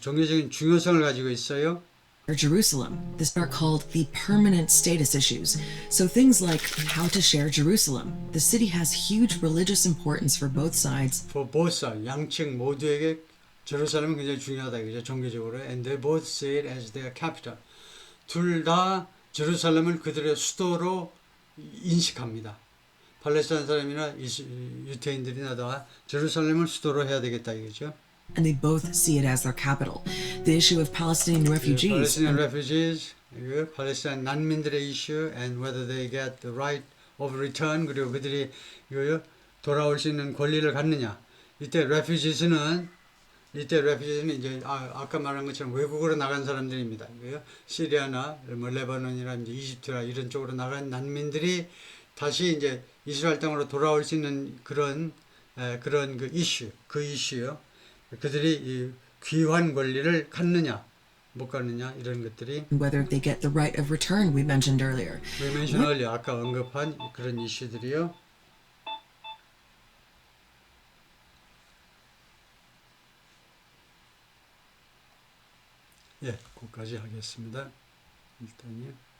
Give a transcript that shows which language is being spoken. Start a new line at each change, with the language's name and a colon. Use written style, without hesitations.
Korean: 종교적인 중요성을 가지고 있어요.
English: Jerusalem. These are called the permanent status issues. So things like how to share Jerusalem. The city has huge religious importance for both sides. For both sides,
Korean: 양측 모두에게 제루살렘은 굉장히 중요하다 이거죠. 종교적으로.
English: And they both see it as their capital.
Korean: 둘 다 제루살렘을 그들의 수도로 인식합니다. 팔레스타인 사람이나 유태인들이나 다 제루살렘을 수도로 해야 되겠다 이거죠.
English: And they both see it as their capital. The issue of Palestinian refugees. Palestinian refugees,
Korean: 팔레스타인 난민들의 이슈,
English: and whether they get the right of return,
Korean: 그리고 그들이 돌아올 수 있는 권리를 갖느냐. 이때 refugees는 이제 아까 말한 것처럼 외국으로 나간 사람들입니다. 시리아나 뭐 레바논이나 이제 이집트나 이런 쪽으로 나간 난민들이 다시 이제 이스라엘 땅으로 돌아올 수 있는 그런 그런 그 이슈요. 그들이 이 귀환 권리를 갖느냐 못 갖느냐 이런 것들이
English: whether they get the right of return we mentioned earlier. we mentioned earlier
Korean: 아까 언급한 그런 이슈들이요. 예, 거기까지 하겠습니다. 일단요.